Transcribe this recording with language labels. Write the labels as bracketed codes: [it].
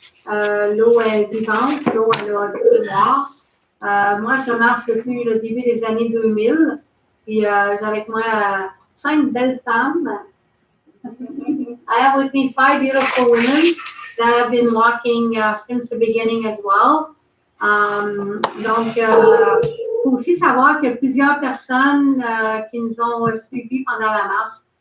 [fr] L'eau est vivante, l'eau elle a du mémoire. Moi, je marche depuis le début des années 2000. Puis j'ai avec moi 5 belles femmes. [en] I have with me 5 beautiful women that have been walking since the beginning as well. [fr] Donc, il faut aussi savoir qu'il y a plusieurs personnes qui nous ont suivis pendant la marche.